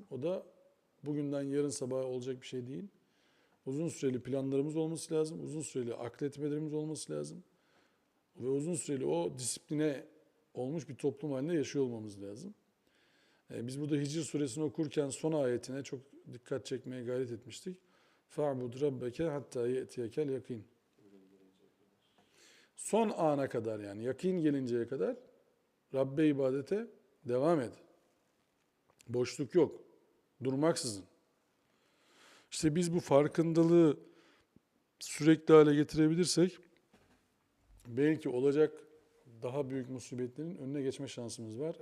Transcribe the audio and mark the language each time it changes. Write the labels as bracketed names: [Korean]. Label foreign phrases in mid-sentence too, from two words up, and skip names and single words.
[Turkish] O da bugünden yarın sabah olacak bir şey değil. Uzun süreli planlarımız olması lazım. Uzun süreli akletmelerimiz olması lazım. Ve uzun süreli o disipline olmuş bir toplum halinde yaşıyor olmamız lazım. Biz burada Hicr suresini okurken son ayetine çok dikkat çekmeye gayret etmiştik. [Arabic] فَعْبُدْ رَبَّكَ حَتَّى يَأْتِيَكَ الْيَقِينَ. [Turkish] Son ana kadar yani yakin gelinceye kadar Rabbe ibadete devam et. Boşluk yok. Durmaksızın. İşte biz bu farkındalığı sürekli hale getirebilirsek belki olacak daha büyük musibetlerin önüne geçme şansımız var.